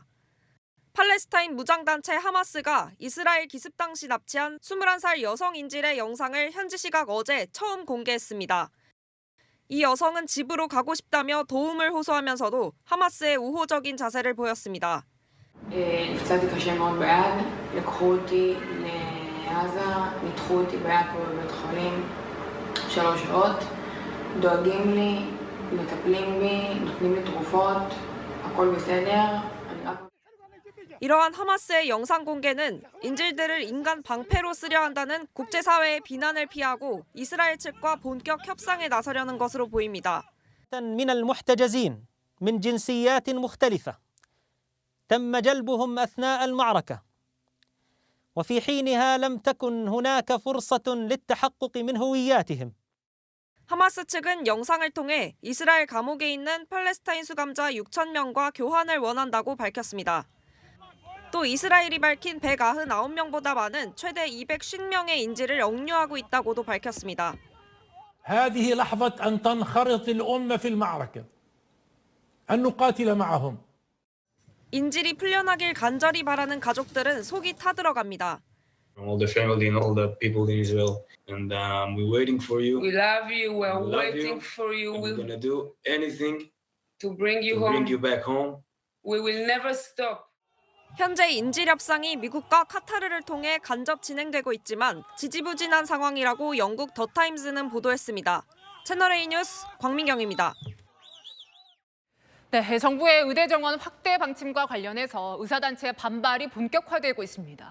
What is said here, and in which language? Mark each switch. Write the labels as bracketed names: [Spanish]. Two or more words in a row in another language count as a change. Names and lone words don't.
[Korean] 팔레스타인 무장단체 하마스가 이스라엘 기습 당시 납치한 21살 여성 인질의 영상을 현지 시각 어제 처음 공개했습니다. 이 여성은 집으로 가고 싶다며 도움을 호소하면서도 하마스의 우호적인 자세를 보였습니다. [Hebrew] נפצעתי קשה מאוד ביד, לקחו אותי לעזה, ניתחו אותי ביד פה בבית חולים 3 שעות, דואגים לי, מטפלים בי, נותנים לי תרופות, הכל בסדר. אני רק... [Korean] 이러한 하마스의 영상 공개는 인질들을 인간 방패로 쓰려 한다는 국제사회의 비난을 피하고 이스라엘 측과 본격 협상에 나서려는 것으로 보입니다. [Arabic] من المحتجزين من جنسيات مختلفة تم جلبهم أثناء المعركة وفي حينها لم تكن هناك فرصة للتحقق من هوياتهم. [Korean] 하마스 측은 영상을 통해 이스라엘 감옥에 있는 팔레스타인 수감자 6,000명과 교환을 원한다고 밝혔습니다. 또 이스라엘이 밝힌 199명보다 많은 최대 250명의 인질을 억류하고 있다고도 밝혔습니다. [Arabic] هذه لحظة أن تنخرط الأمة في المعركة أن نقاتل معهم. [Korean] 인질이 풀려나길 간절히 바라는 가족들은 속이 타들어갑니다. [English] All the family and all the people in Israel, and we're waiting for you. We love you. We're waiting for you. We're gonna do anything to bring you to home. bring you back home. We will never stop. [Korean] 현재 인질 협상이 미국과 카타르를 통해 간접 진행되고 있지만 지지부진한 상황이라고 영국 더타임즈는 보도했습니다. 채널A 뉴스 광민경입니다. 네, 정부의 의대 정원 확대 방침과 관련해서 의사단체의 반발이 본격화되고 있습니다.